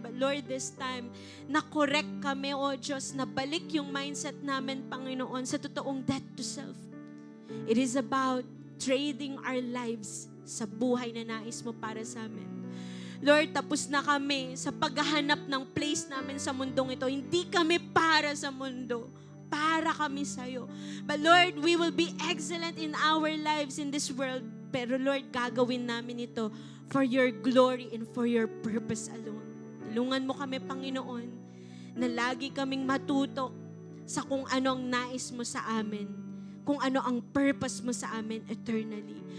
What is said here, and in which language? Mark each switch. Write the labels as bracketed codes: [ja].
[en] But Lord, this time, [tl] na-correct kami, O Diyos, na balik yung mindset namin, Panginoon, sa totoong death to self. [en] It is about trading our lives [tl] sa buhay na nais mo para sa amin. Lord, tapos na kami sa paghahanap ng place namin sa mundong ito. Hindi kami para sa mundo. Para kami sa'yo. [en] But Lord, we will be excellent in our lives in this world. [tl] Pero Lord, gagawin namin ito [en] for your glory and for your purpose alone. [tl] Tulungan mo kami, Panginoon, na lagi kaming matutok sa kung ano ang nais mo sa amin. Kung ano ang purpose mo sa amin eternally.